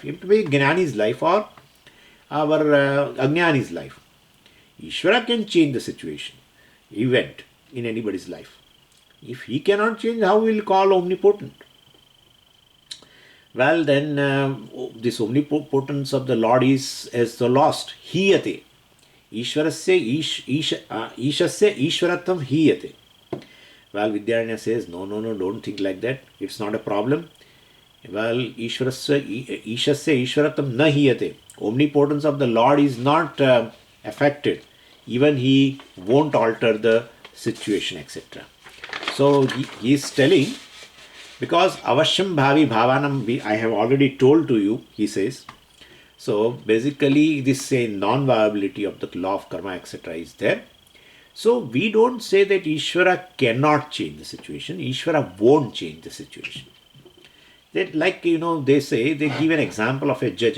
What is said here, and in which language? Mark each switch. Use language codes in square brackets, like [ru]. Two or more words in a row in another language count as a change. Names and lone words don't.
[en] It may be Jnani's life or our Ajnani's life. Ishvara can change the situation, event in anybody's life. If he cannot change, how will we call omnipotent? Well, then this omnipotence of the Lord is as the lost. [sa] हीयते. ईशस्य ईश्वरत्वं हीयते. [en] Well, Vidyaranya says, no, no, no, don't think like that. It's not a problem. Well, [sa] ईशस्य ईश्वरतं न हीयते. [en] Omnipotence of the Lord is not affected. Even He won't alter the situation, etc. So he is telling, because [sa] अवश्यं भावि भावानाम्, [en] I have already told to you, he says. So basically, this non-viability of the law of karma, etc. is there. So we don't say that Ishvara cannot change the situation. Ishvara won't change the situation. That, like, they say, they give an example of a judge.